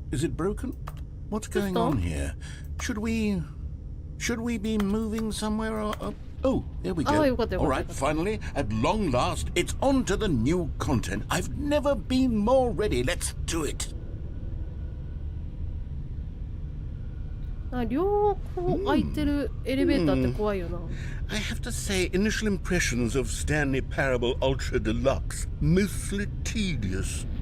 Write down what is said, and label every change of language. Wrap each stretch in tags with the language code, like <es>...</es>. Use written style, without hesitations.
<en>Is it broken? What's going on here? Should we be moving somewhere or oh, there we go. All right, finally, at long last, it's on to the new content. I've never been more ready. Let's do it.</en> <ja>両方空いてるエレベーターって怖いよな。</ja> <en>I have to say, initial impressions of Stanley Parable Ultra Deluxe, mostly tedious.</en>